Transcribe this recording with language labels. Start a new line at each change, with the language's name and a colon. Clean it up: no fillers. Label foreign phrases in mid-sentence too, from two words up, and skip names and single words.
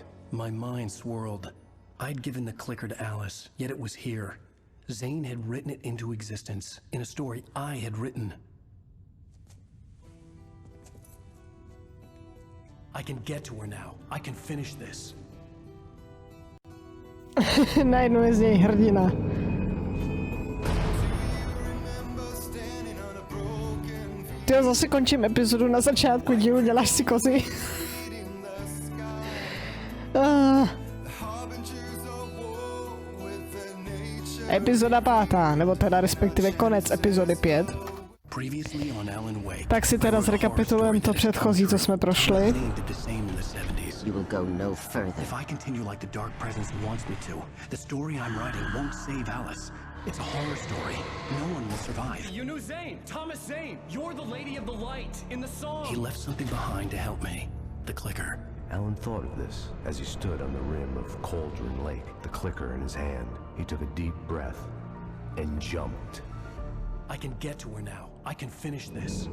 English: My mind swirled. I'd given the clicker to Alice, yet it was here. Zane had written it into existence in a story I had written. I can get to her now. I can finish this.
Czech: Najednou je z něj hrdina. Tyjo, zase končím epizodu na začátku dílu, děláš si kozy. Epizoda 5, nebo teda respektive konec epizody 5. Tak si teda zrekapitulujeme to předchozí, co jsme prošli.
English: You will go no further. If I continue like the dark presence wants me to, the story I'm writing won't save Alice. It's a horror story. No one will survive. You knew Zane! Thomas Zane! You're the lady of the light in the song! He left something behind to help me. The clicker. Alan thought of this as he stood on the rim of Cauldron Lake, the clicker in his hand. He took a deep breath and jumped. I can get to her now. I can finish this.